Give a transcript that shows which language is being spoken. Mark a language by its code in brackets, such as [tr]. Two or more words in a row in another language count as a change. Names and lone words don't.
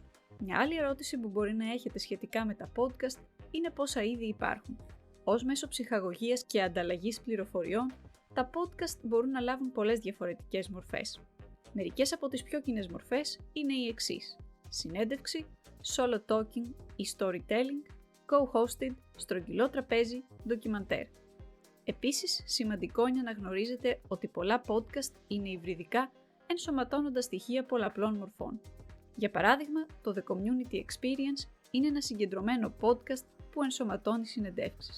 [el] Μια άλλη ερώτηση που μπορεί να έχετε σχετικά με τα podcast είναι πόσα είδη υπάρχουν. Ως μέσο ψυχαγωγίας και ανταλλαγής πληροφοριών, τα podcast μπορούν να λάβουν πολλές διαφορετικές μορφές. Μερικές από τις πιο κοινές μορφές είναι οι εξής: συνέντευξη, [en] solo talking ή storytelling, co-hosted, [el] στρογγυλό τραπέζι, ντοκιμαντέρ. Επίσης, σημαντικό είναι να γνωρίζετε ότι πολλά podcast είναι υβριδικά, ενσωματώνοντας στοιχεία πολλαπλών μορφών. Για παράδειγμα, το The Community Experience είναι ένα συγκεντρωμένο podcast που ενσωματώνει συνεντεύξεις.